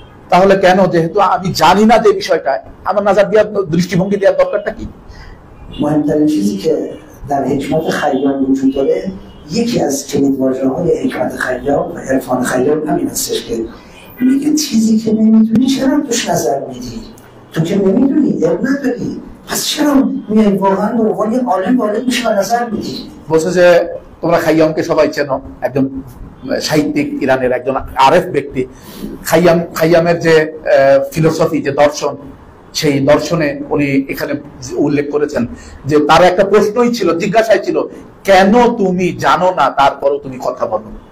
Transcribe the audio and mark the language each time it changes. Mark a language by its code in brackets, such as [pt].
[bn] তাহলে কেন, যেহেতু আমি জানি না যে বিষয়টা, আমার নজর দেওয়ার দৃষ্টিভঙ্গি দেওয়ার দরকারটা কি? [fa] مهمترین چیزی که در حکمت خیام وجود داره، یکی از کلیدواژه‌های حکمت خیام و عرفان خیام همین هستش که میگه چیزی که نمیدونی چرا توش نظر میدی؟ تو که نمیدونی، علم نداری، پس چرا میای واقعا به عنوان یه عالم وارد میشی و نظر میدی؟ [bn] বলছে যে তোমরা খাইয়ামকে সবাই চেনো, একজন সাহিত্যিক, ইরানের একজন আরেফ ব্যক্তি। খাইয়ামের যে ফিলোসফি, যে দর্শন, সেই দর্শনে উনি এখানে উল্লেখ করেছেন যে তার একটা প্রশ্নই ছিল, জিজ্ঞাসাই ছিল, কেন তুমি জানো না তারপরও তুমি কথা বলো?